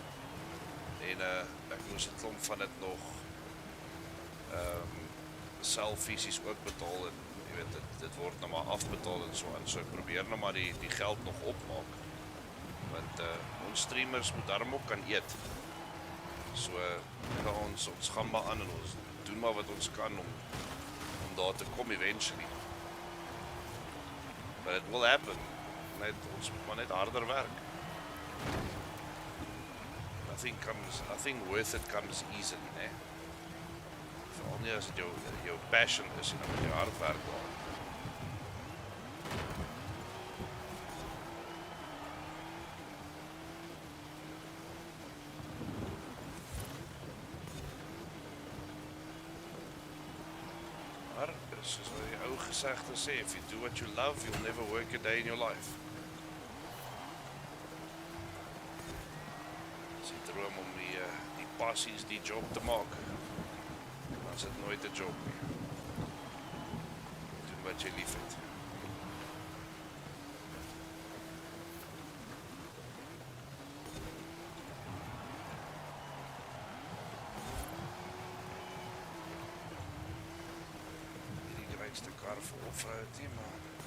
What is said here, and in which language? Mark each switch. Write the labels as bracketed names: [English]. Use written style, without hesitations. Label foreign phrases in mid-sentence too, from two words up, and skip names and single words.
[Afrikaans] En ek moes 'n klomp van dit nog self fisies ook betaal en jy weet dit word nou maar afbetaal en so aan. So ek probeer nou maar die geld nog opmaak. Want ons streamers moet daarom ook kan eet. So ons gaan maar aan en ons doen maar wat ons kan om daar te kom eventually. [English] But it will happen. [Afrikaans] Ons moet maar net harder werk. [English] Nothing worth it comes easily, [Afrikaans] né? Veral nie as dit jou passion is en dan moet jy hard werk daar. Maar soos wat die ou gesegde sê, [English] if you do what you love, you'll never work a day in your life. [Afrikaans] As jy droom om die passies die job te maak, dan is dit nooit 'n job nie. Doen wat jy lief het. De kar voor off-road die man.